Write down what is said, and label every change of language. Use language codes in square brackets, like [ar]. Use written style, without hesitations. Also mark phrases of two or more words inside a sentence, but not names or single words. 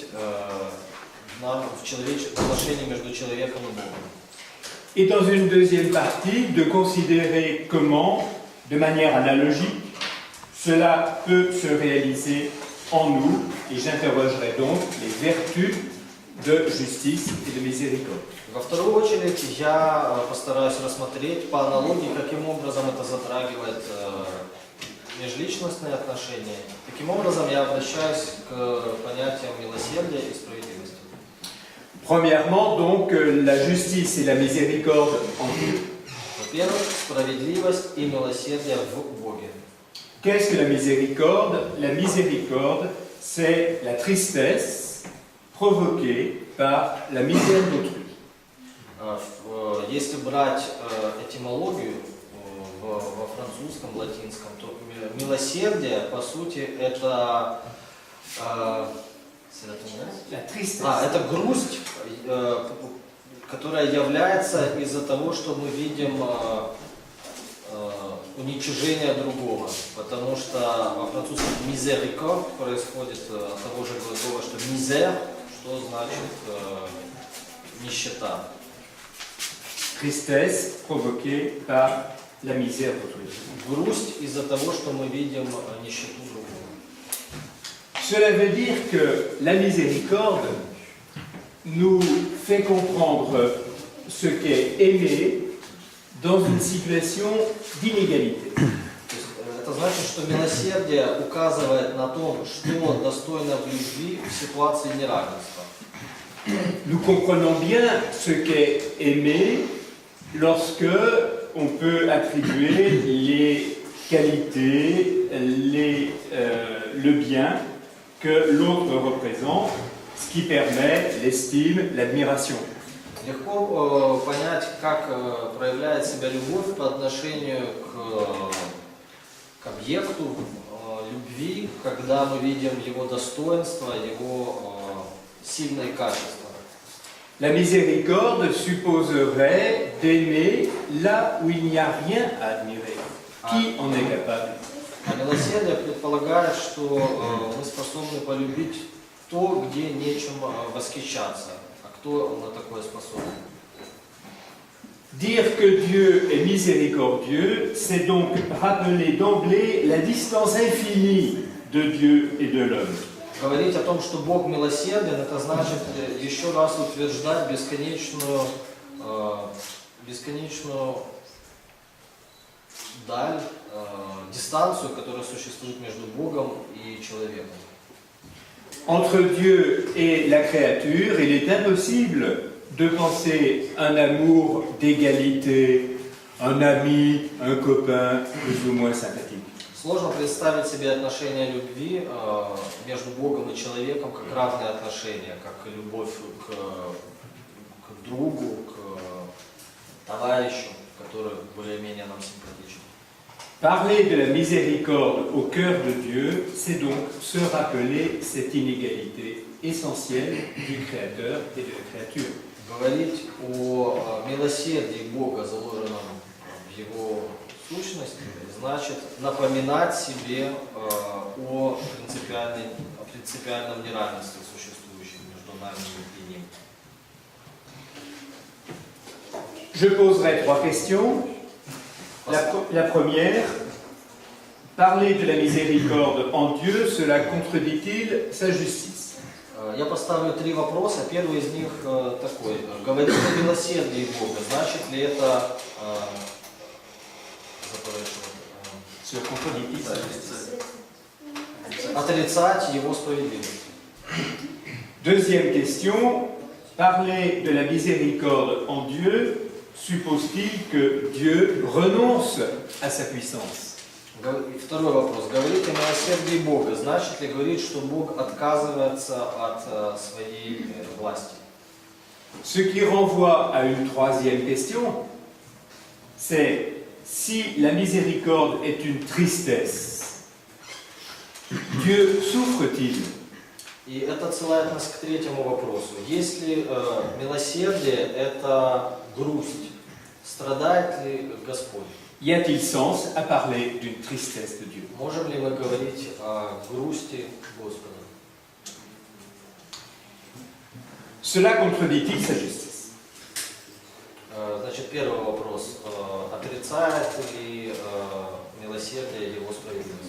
[ru] в отношении между человеком и Богом. [fr] Et dans une deuxième partie, de considérer comment, de manière analogique, cela peut se réaliser en nous, et j'interrogerai donc les vertus de justice et de miséricorde. [ru] Во вторую очередь я постараюсь рассмотреть по аналогии, каким образом это затрагивает межличностные отношения. Таким образом я обращаюсь к понятиям милосердия и справедливости. [fr] Premièrement, donc, la justice et la miséricorde en Dieu. [ru] Во-первых, справедливость и милосердие в Боге. [fr] Qu'est-ce que la miséricorde? La miséricorde, c'est la tristesse provoquée par la misère d'autrui. [ru] Если брать этимологию во французском, латинском, то милосердие, по сути, это это грусть, которая является из-за того, что мы видим уничижение другого. Потому что во французском miséricorde происходит от того же глагола, что misère, что значит нищета. [fr] Tristesse provoquée par la misère d'autrui. [ru] Грусть из-за того, что мы видим нищету другого. [fr] Cela veut dire que la miséricorde nous fait comprendre ce qu'est aimer dans une situation d'inégalité. [ru] Это значит, что милосердие указывает на то, что достойно в любви в ситуации неравенства. [fr] Nous comprenons bien ce qu'est aimer lorsque on peut attribuer les qualités, le bien que l'autre représente, ce qui permet l'estime, l'admiration. [ru] Легко понять, как проявляет себя любовь по отношению к объекту любви, когда мы видим его достоинства, его сильные качества. [fr] La miséricorde supposerait d'aimer là où il n'y a rien à admirer. Qui en est capable? [ru] А милосердие предполагает, что мы способны полюбить то, где нечем восхищаться. А кто на такое способен? [fr] Dire que Dieu est miséricordieux, c'est donc rappeler d'emblée la distance infinie de Dieu et de l'homme. [ru] Говорить о том, что Бог милосерден, это значит еще раз утверждать бесконечную даль, дистанцию, которая существует между Богом и человеком. [fr] Entre Dieu et la créature, il est impossible de penser un amour d'égalité, un ami, un copain plus ou moins sympathique. [ru] Сложно представить себе отношения любви между Богом и человеком как равные отношения, как любовь к другу, к товарищу, который более-менее нам симпатичен. [fr] Parler de la miséricorde au cœur de Dieu, c'est donc se rappeler cette inégalité essentielle du Créateur et de la créature. [ru] Говорить о милосердии Бога, заложенном в Его сущности, значит напоминать себе о принципиальном неравенстве, существующем между нами и Ним. [fr] Je poserai trois questions. La première, parler de la miséricorde en Dieu, cela contredit-il sa justice? [ru] Я поставлю три вопроса. Первый из них такой. Говорить о милосердии Бога, значит ли это отрицать Его справедливость? [fr] Deuxième question, parler de la miséricorde en Dieu suppose-t-il que Dieu renonce à sa puissance? [ru] Второй вопрос. Говорить о милосердии Бога, значит ли говорить, что Бог отказывается от своей власти? [fr] Ce qui renvoie à une troisième question, c'est si la miséricorde est une tristesse, Dieu souffre-t-il? [ru] И это отсылает нас к третьему вопросу. Если милосердие – это грусть, страдает ли Господь? [fr] Y a-t-il sens à parler d'une tristesse de Dieu? [ru] Можем ли мы говорить о грусти Господа? [fr] cela contredit-il sa justice? [ru] Значит, первый вопрос. Отрицает ли милосердие его справедливость?